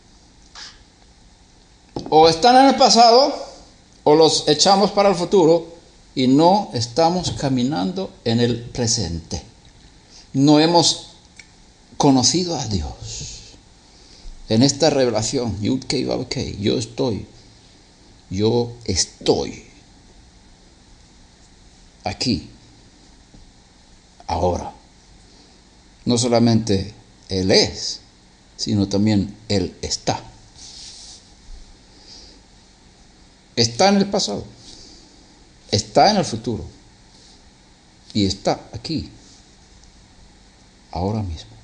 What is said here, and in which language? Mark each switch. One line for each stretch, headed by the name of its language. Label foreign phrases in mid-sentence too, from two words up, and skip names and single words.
Spanish: O están en el pasado o los echamos para el futuro y no estamos caminando en el presente. No hemos conocido a Dios en esta revelación. Yud-Kei Vav-Kei, yo estoy aquí, ahora. No solamente Él es, sino también Él está. Está en el pasado, está en el futuro y está aquí, ahora mismo.